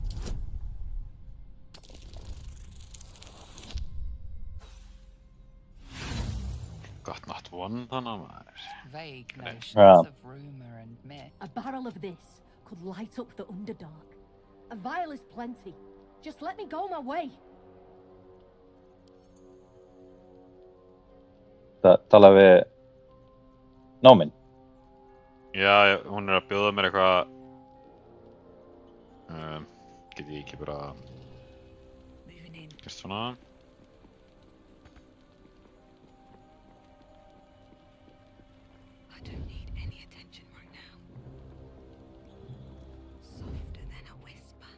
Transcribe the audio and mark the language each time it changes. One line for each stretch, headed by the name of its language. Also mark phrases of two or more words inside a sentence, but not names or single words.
English: Got not one on maður. Vague Okay. notions Yeah. of rumor and myth. A barrel of this could light up the Underdark. A vial is plenty. Just let me go my way.
Icelandic: Tala við náminn. Já, hún að bjóða mér eitthvað... Get ég ekki bara...
English: Moving in.
Icelandic: Gert svona...
English: I don't need any attention right now. Softer than a whisper.